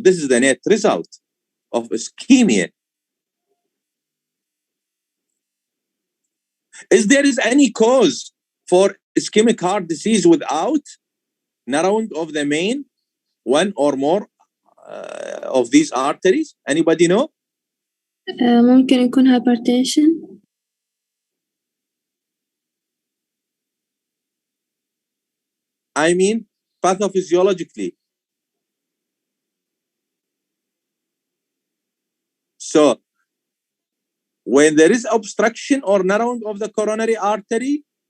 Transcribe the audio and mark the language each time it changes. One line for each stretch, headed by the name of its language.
English: This is the net result of ischemia. Is there any cause for ischemic heart disease without narrowing of the main one or more of these arteries? Anybody know?
Arabic: ممكن يكون hypertension.
English: I mean pathophysiologically. So when there is obstruction or narrowing of the coronary artery,